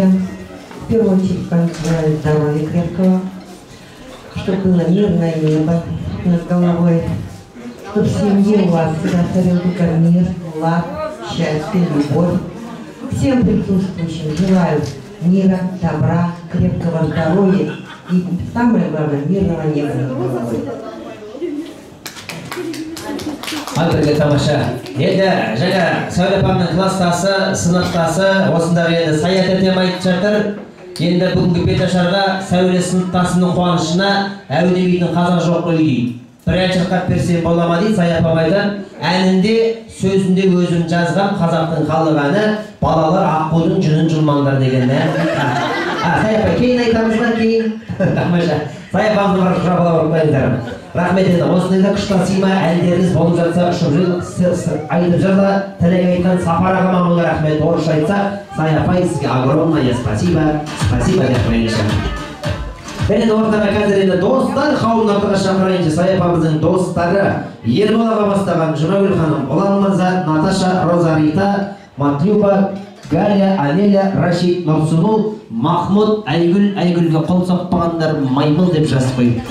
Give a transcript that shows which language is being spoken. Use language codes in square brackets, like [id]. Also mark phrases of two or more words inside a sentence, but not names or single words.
[ru] В первую очередь поздравляю здоровья крепкого, чтобы было мирное небо над головой, чтобы в семье у вас всегда царил только мир, лад, счастье, любовь. Всем присутствующим желаю мира, добра, крепкого здоровья и, самое главное, мирного неба над головой. [kk] Андреге тамаша. Енді жаңа Сәуле апамның класстасы, сыныптасы, осындағы енді Сая тәтем айтып жатыр. Енді бүгінгі Беташарға Сәуле сыныптасының қуанышына әудемейтін қазақ жоқ қой дейді. Бір ән шырқап берсем бола ма дейді Сая апам айтады. Әнінде, сөзінде өзім жазған қазақтың халық әні балалар аққудың жүнін жұлмаңдар деген ән. Сая апай, кейін айтамыз ба, кейін? Тамаша. Сая апамды бір жабыла ұрып қойыңдар. Рахмет енді, осындайда күштан сыйма әндеріңіз болып жатса, ұшып айтып жырла, тілек айтқан Сапар ағама мың рахмет. Орысша айтса, Сая апай сізге [ru] огромное спасибо, спасибо [kk] деп қойыңызшы. Мен ортаға қазір енді достар қауымын ортаға шақырайыншы. Сая апамыздың достары Ербол аға бастаған Жұмагүл ханым, Ұлан мырза, Наташа, Роза Рита, Матлюба, Галя, Анеля, Рашид, Нұрсұлу, Махмұд, Айгүлге қол соқпағандар маймыл деп жазып қойыпты.